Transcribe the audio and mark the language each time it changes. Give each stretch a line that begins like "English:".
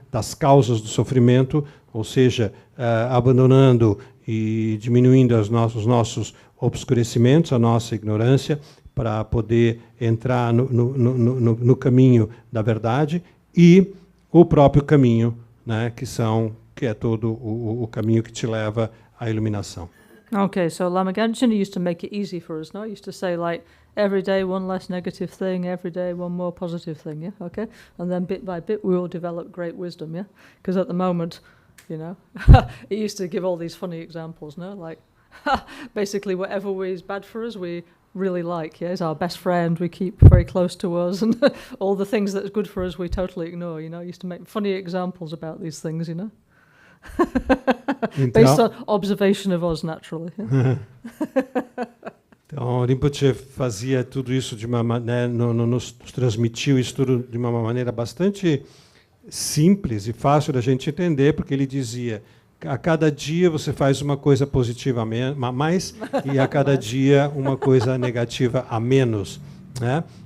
Portuguese: Das causas do sofrimento, ou seja, abandonando e diminuindo os nossos obscurecimentos, a nossa ignorância, para poder entrar no caminho da verdade, e o próprio caminho, né? que é todo o caminho que te leva à iluminação.
English: Okay, so Lama Gantchen used to make it easy for us, no? He used to say, like, every day one less negative thing, every day one more positive thing, okay? And then bit by bit we all develop great wisdom, Because at the moment, he used to give all these funny examples, no? Like, basically whatever is bad for us, we really like, is our best friend, we keep very close to us, and all the things that's good for us we totally ignore, He used to make funny examples about these things, Based on observation of us, naturally.
Portuguese: Então, Rinpoche fazia tudo isso de uma maneira, nos transmitiu isso tudo de uma maneira bastante simples e fácil da gente entender, porque ele dizia: a cada dia você faz uma coisa positiva a mais e a cada dia uma coisa negativa a menos, né?